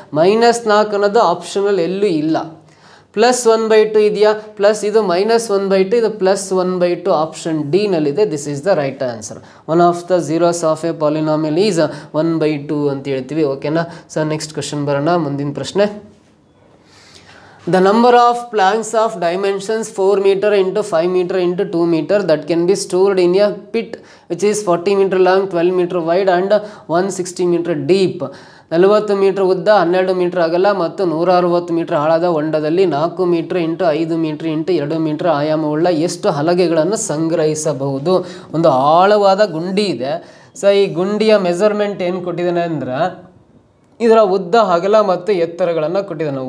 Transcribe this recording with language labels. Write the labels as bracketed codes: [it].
[kn] -4 ಅನ್ನೋದು ಆಪ್ಷನಲ್ ಎಲ್ಲೂ ಇಲ್ಲ. +1/2 ಇದೆಯಾ, ಪ್ಲಸ್ ಇದು -1/2, ಇದು +1/2 ಆಪ್ಷನ್ ಡಿ ನಲ್ಲಿದೆ. [en] This is the right answer. One of the zeros of a polynomial is 1/2 [kn] ಅಂತ ಹೇಳ್ತೀವಿ. ಓಕೆನಾ. [en] so next question [kn] ಬರೋಣ. ಮುಂದಿನ ಪ್ರಶ್ನೆ. [en] The number of planks of dimensions 4 meter into 5 meter into 2 meter that can be stored in a pit which is 40 meter long, 12 meter wide and 160 meter deep. [kn] 40 metre ಉದ್ದ, 12 metre ಅಗಲ ಮತ್ತು 160 metre ಆಳದ ಹೊಂಡದಲ್ಲಿ 4 metre into 5 metre into 2 metre ಆಯಾಮವುಳ್ಳ ಎಷ್ಟು ಹಲಗೆಗಳನ್ನು ಸಂಗ್ರಹಿಸಬಹುದು? ಒಂದು ಆಳವಾದ ಗುಂಡಿ ಇದೆ. ಸೊ ಈ ಗುಂಡಿಯ ಮೆಜರ್ಮೆಂಟ್ ಏನು ಕೊಟ್ಟಿದ್ದಾನೆ ಅಂದ್ರೆ, ಇದರ ಉದ್ದ ಅಗಲ ಮತ್ತು ಎತ್ತರಗಳನ್ನು ಕೊಟ್ಟಿದ್ದಾನೆ.